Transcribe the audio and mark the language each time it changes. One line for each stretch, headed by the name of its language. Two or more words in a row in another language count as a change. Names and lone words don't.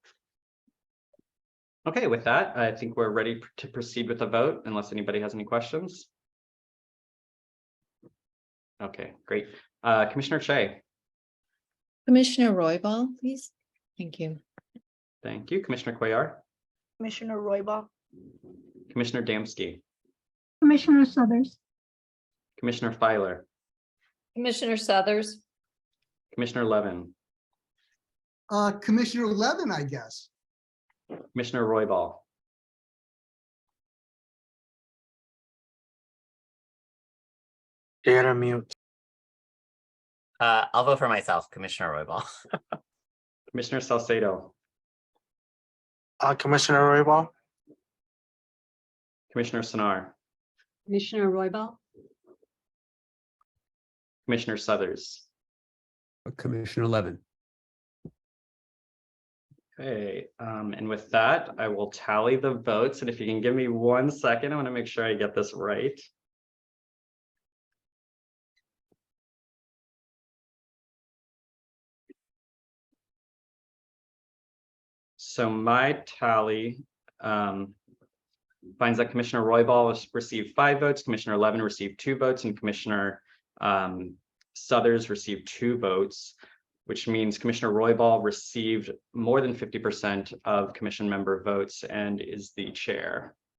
English: Okay, with that, I think we're ready to proceed with the vote, unless anybody has any questions. Okay, great. Commissioner Shea. Commissioner Roybal, please. Thank you. Thank you. Commissioner Cuellar. Commissioner Roybal. Commissioner Damsky. Commissioner Suthers. Commissioner Filer. Commissioner Suthers. Commissioner Levin. Commissioner Levin, I guess. Commissioner Roybal. you're on mute. I'll vote for myself, Commissioner Roybal. Commissioner Salcedo. Commissioner Roybal. Commissioner Sonar. Commissioner Roybal, Commissioner Suthers. Commissioner Levin. Okay, and with that, I will tally the votes. And if you can give me 1 second, I want to make sure I get this right. So my tally finds that Commissioner Roybal received 5 votes, Commissioner Levin received 2 votes, and Commissioner Suthers received 2 votes, which means Commissioner Roybal received more than 50% of commission member votes and is the chair.